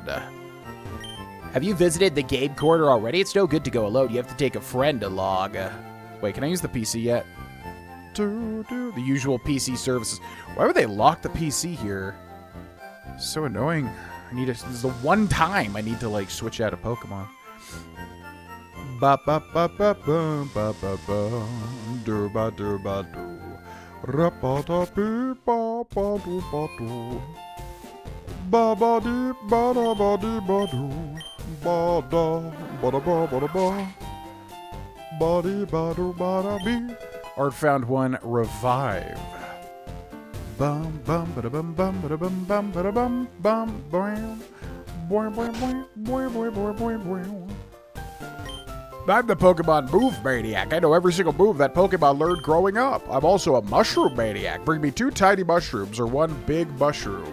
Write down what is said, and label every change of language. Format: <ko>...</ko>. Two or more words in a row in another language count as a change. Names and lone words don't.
<en>Have you visited the game corner already? It's no good to go alone. You have to take a friend along. Wait, can I use the PC yet? The usual PC services. Why would they lock the PC here? So annoying. This is the one time I need to like switch out of Pokemon. Ba ba ba ba ba ba ba ba do ba do ba do ra ba da bi ba ba do ba do ba ba di ba da ba di ba do ba da ba da ba ba da ba ba di ba do ba da bi. Art found 1 revive. Bum bum ba da bum bum ba da bum bum ba da bum bum bam boy boy boy boy boy boy boy boy. I'm the Pokemon Move Maniac. I know every single move that Pokemon learned growing up. I'm also a Mushroom Maniac. Bring me 2 tiny mushrooms or 1 big mushroom.</en>